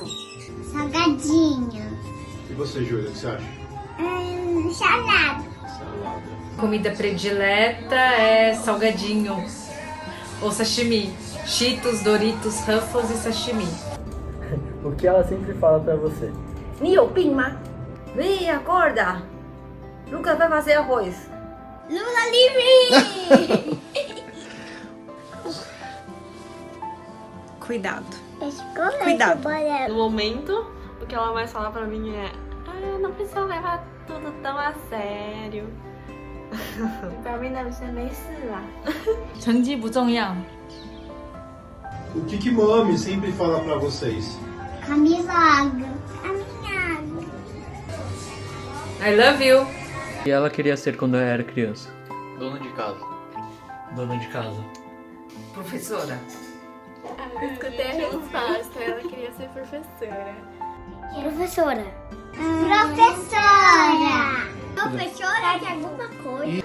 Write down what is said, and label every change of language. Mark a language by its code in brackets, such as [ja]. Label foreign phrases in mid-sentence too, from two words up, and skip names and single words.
[pt] Salgadinho. E você, Júlia, o que você acha? Salada. Comida predileta é salgadinho ou sashimi. Cheetos, Doritos, Ruffles e sashimi. O que ela sempre fala pra você? [zh] 你有病吗? [pt] Vem, acorda. Lucas vai fazer arroz. Lula livre! Cuidado. Cuidado. No momento, o que ela vai falar pra mim é: não precisa levar tudo tão a sério. Pra mim deve ser meio lá. [zh] 成绩不重要。 [pt] O que mami sempre fala pra vocês? Camisa água. Camisa água. [en] I love you. [pt] O que ela queria ser quando era criança? Dona de casa. Dona de casa. Professora. Eu escutei a resposta, ela queria ser professora. Professora. Professora. Professora de alguma coisa.